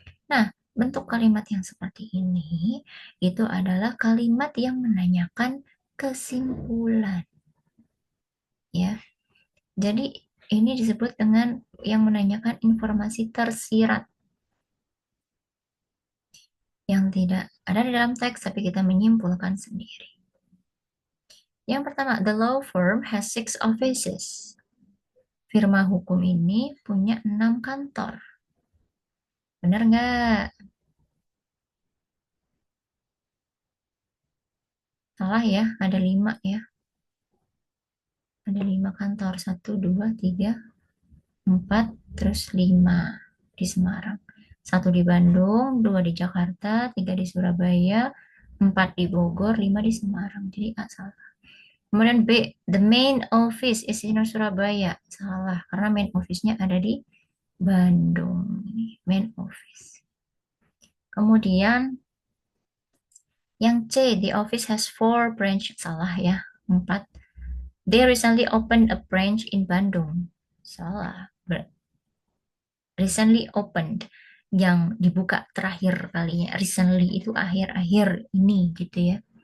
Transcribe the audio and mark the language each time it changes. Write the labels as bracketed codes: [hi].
[id] Nah, bentuk kalimat yang seperti ini itu adalah kalimat yang menanyakan kesimpulan, ya. Jadi ini disebut dengan yang menanyakan informasi tersirat yang tidak ada di dalam teks tapi kita menyimpulkan sendiri. Yang pertama, [en] the law firm has 6 offices. [id] Firma hukum ini punya 6 kantor. Benar nggak? Salah ya, ada 5 ya. Ada 5 kantor. Satu, dua, tiga, 4, terus 5 di Semarang. Satu di Bandung, 2 di Jakarta, 3 di Surabaya, 4 di Bogor, 5 di Semarang. Jadi A salah. Kemudian B, [en] the main office is in Surabaya. [id] Salah, karena main office-nya ada di Bandung. Ini main office. Kemudian yang C, [en] the office has 4 branch. [id] Salah ya. 4. [en] They recently opened a branch in Bandung. [id] Salah. Recently opened. Yang dibuka terakhir kalinya. Recently itu akhir-akhir ini gitu ya.